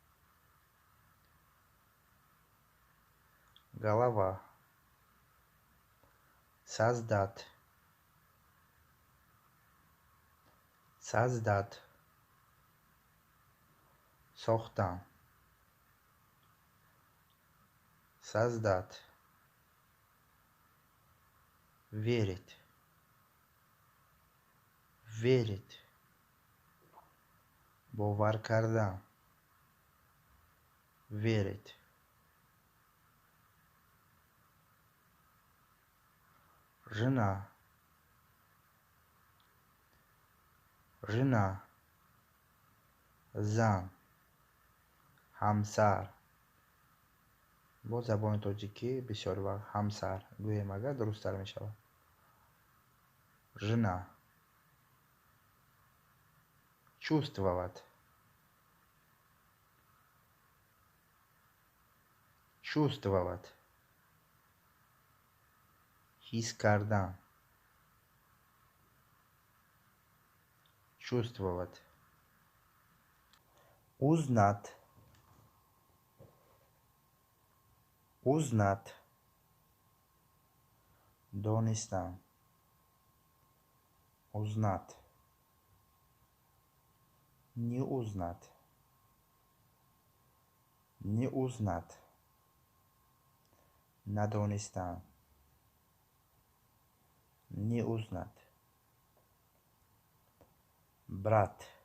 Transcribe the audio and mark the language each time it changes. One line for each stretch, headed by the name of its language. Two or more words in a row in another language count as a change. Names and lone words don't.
Russian: голова, создать, создать, сохтан, создать, верить, верить,
Tajik: бовар кардан,
Russian: верить, жена, жена,
Tajik: зан, ҳамсар. бо забони тоҷикӣ бисёр вақт ҳамсар гӯем агар дурусттар мешавад.
Russian: жена, чувствовать, чувствовать,
Tajik: ҳис кардан,
Russian: чувствовать, узнать, узнать, донистан, узнать, не узнать, не узнать, надонистан, не узнать, брат,